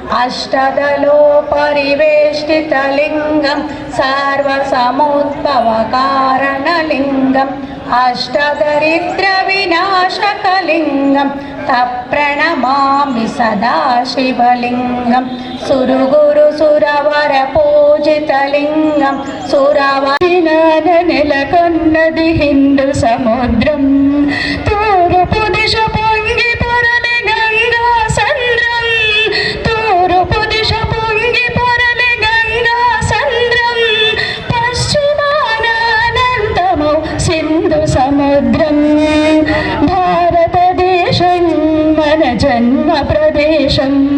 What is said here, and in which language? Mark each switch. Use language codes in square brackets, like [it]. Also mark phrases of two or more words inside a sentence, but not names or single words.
[sa] अष्टदलोपरिवेष्टितलिङ्गं सर्वसमुद्भवकारणलिङ्गम् अष्टदरिद्रविनाशकलिङ्गं तप्रणमामि सदा शिवलिङ्गं सुरगुरुसुरवरपूजितलिङ्गं [te] सुरवनाद नेलకొన్నది హిందూ సముద్రం తూర్పు దిశ పొంగి పొరలి గంగా సంద్రం తూర్పు దిశ పొంగి పొరలి గంగా సంద్రం పశ్చిమాన అనంతమౌ సింధు సముద్రం భారతదేశం మన జన్మ ప్రదేశం